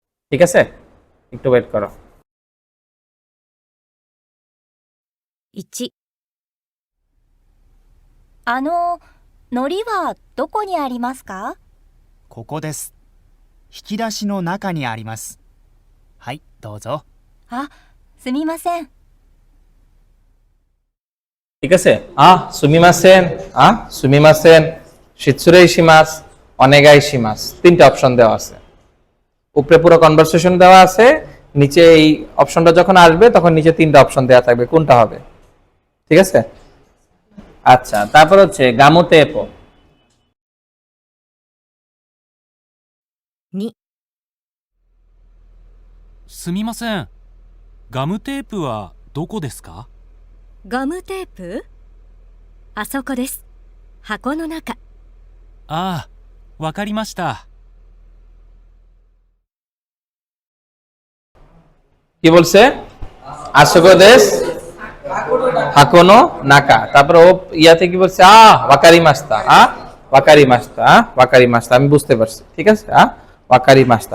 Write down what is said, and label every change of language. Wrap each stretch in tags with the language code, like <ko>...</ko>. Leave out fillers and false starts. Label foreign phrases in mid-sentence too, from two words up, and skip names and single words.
<bn>ঠিক আছে, একটু ওয়েট করো।</bn> <ja>1、海苔はどこにありますか？ここです。引き出しの中にあります。はい、どうぞ。あ、すみません。</ja> <bn>ঠিক আছে,</bn> <ja>すみません、すみません、失礼します、お願いします,</ja> <bn>তিনটা অপশন দেওয়া আছে। উপরে পুরো কনভারসেশন দেওয়া আছে, নিচে এই অপশনটা যখন আসবে তখন নিচে তিনটা অপশন দেওয়া থাকবে, কোনটা হবে? ঠিক আছে, আচ্ছা। তারপর হচ্ছে গামুতে এপো।</bn> <ja>2、すみません、ガムテープはどこですか？ガムテープ？あそこです。箱の中。ああ、わかりました。</ja> <bn>কি বলছে?</bn> <ja>あそこです箱の中.</ja> <bn>তারপর ও ইয়াতে কি বলছে?</bn> <ja>わかりました、わかりました、わかりました,</ja> <bn>আমি বুঝতে পারছি। ঠিক আছে,</bn> <ja>わかりました.</ja>